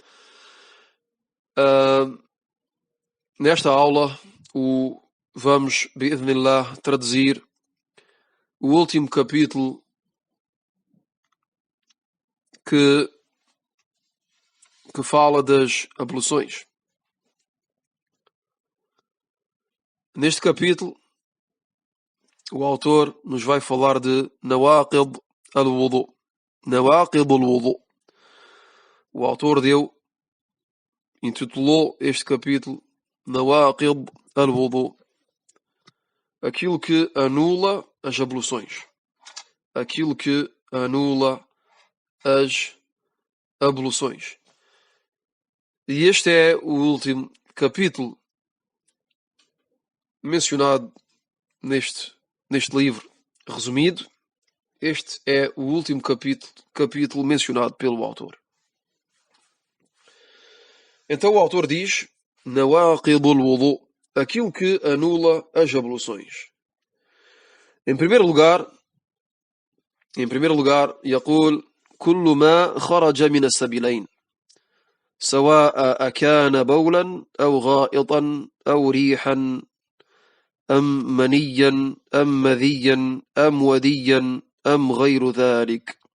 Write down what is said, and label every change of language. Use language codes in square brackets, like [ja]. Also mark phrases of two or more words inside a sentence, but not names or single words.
[pt] Nesta aula vamos, bi'idhnillah, traduzir o último capítulo que fala das abluções. Neste capítulo, o autor nos vai falar de [ar] نواقض الوضوء. نواقض الوضوء. [pt] O autor intitulou este capítulo [ar] نواقض الوضوء. [pt] Aquilo que anula as abluções. Aquilo que anula as abluções. E este é o último capítulo mencionado neste livro resumido. Este é o último capítulo mencionado pelo autor. Então o autor diz: [ar] نواقض الوضوء, [pt] aquilo que anula as abluções. Em primeiro lugar, [ar] يقول كل ما خرج من السبيلين سواء أكان بولا أو غائطا أو ريحا أم منيا أم مذيا أم وديا أم غير ذلك،